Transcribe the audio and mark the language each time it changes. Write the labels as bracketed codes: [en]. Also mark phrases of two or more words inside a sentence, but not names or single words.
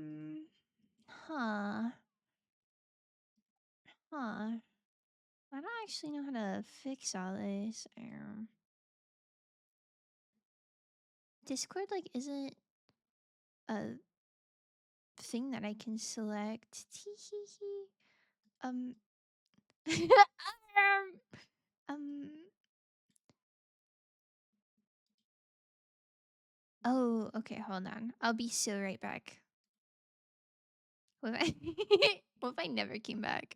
[en] Huh. Huh. I don't actually know how to fix all this. Discord, like, isn't a thing that I can select. Tee-hee-hee. Um. um. Um. Oh, okay, hold on. I'll be so right back. What if I, what if I never came back?